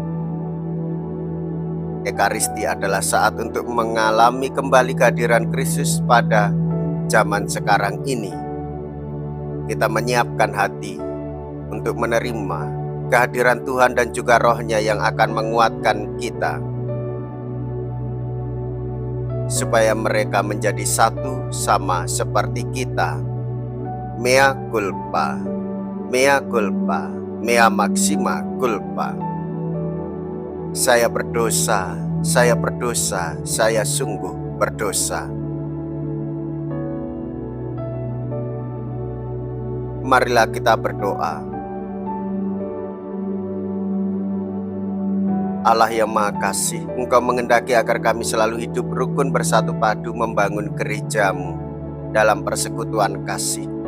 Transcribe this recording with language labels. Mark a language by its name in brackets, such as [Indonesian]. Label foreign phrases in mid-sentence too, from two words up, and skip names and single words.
[Indonesian] Ekaristi adalah saat untuk mengalami kembali kehadiran Kristus pada zaman sekarang ini. Kita menyiapkan hati untuk menerima kehadiran Tuhan dan juga rohnya yang akan menguatkan kita, supaya mereka menjadi satu sama seperti kita. [Latin] Mea culpa, mea culpa, mea maxima culpa. [Indonesian] Saya berdosa, saya berdosa, saya sungguh berdosa. Marilah kita berdoa. Allah yang Maha Kasih, Engkau mengendaki agar kami selalu hidup rukun bersatu padu membangun gereja-Mu dalam persekutuan kasih.